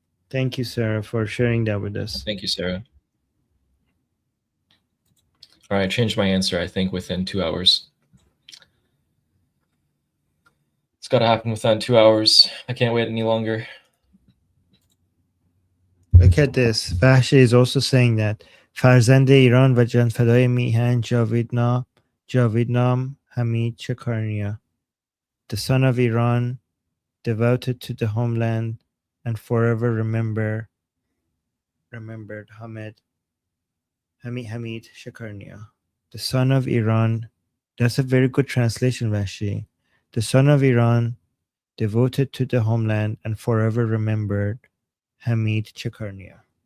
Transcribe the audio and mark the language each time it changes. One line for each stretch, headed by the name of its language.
English: Thank you, Sarah, for sharing that with us. Thank you, Sarah. All right, I changed my answer, I think, within 2 hours. It's got to happen within 2 hours. I can't wait any longer. Look at this. Vahshi is also saying that
Persian: فرزند ایران و جانفدای میهن جاویدنام حمید چکارنیا.
English: The son of Iran, devoted to the homeland and forever remembered Hamid Shakarnia. The son of Iran. That's a very good translation, Vahshi. The son of Iran, devoted to the homeland and forever remembered Hamid Chakarnia.